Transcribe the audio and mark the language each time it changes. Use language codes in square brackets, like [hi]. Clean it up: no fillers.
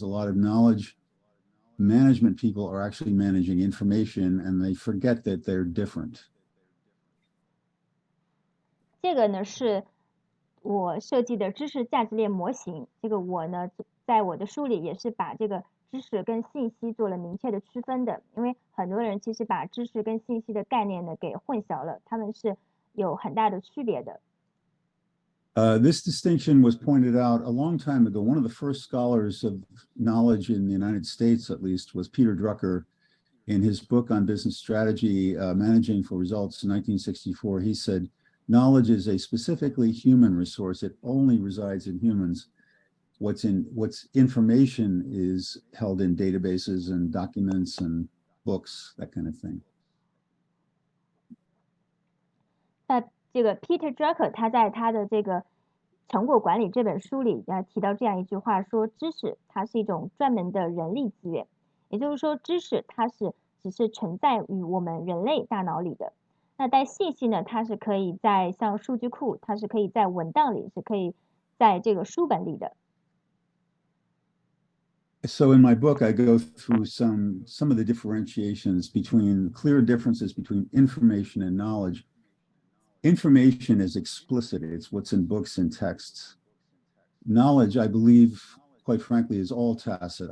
[en] A lot of knowledge management people are actually managing information, and they forget that they're different. [zh] 这个呢是我设计的知识价值链模型。这个我呢，在我的书里也是把这个知识跟信息做了明确的区分的。因为很多人其实把知识跟信息的概念呢给混淆了，他们是有很大的区别的。 [en] This distinction was pointed out a long time ago. One of the first scholars of knowledge in the United States, at least, was Peter Drucker. In his book on business strategy, Managing for Results in 1964, he said, knowledge is a specifically human resource. It only resides in humans. What's information is held in databases and documents and books, that kind of thing. [zh] 那这个 Peter Drucker 他在他的这个成果管理这本书里提到这样一句话，说知识它是一种专门的人力资源，也就是说知识它只是存在于我们人类大脑里的。那在信息呢，它是可以在像数据库，它是可以在文档里，是可以在这个书本里的。 [en] So in my book, I go through some of the differentiations between clear differences between information and knowledge. Information is explicit. It's what's in books and texts. Knowledge, I believe, quite frankly, is all tacit.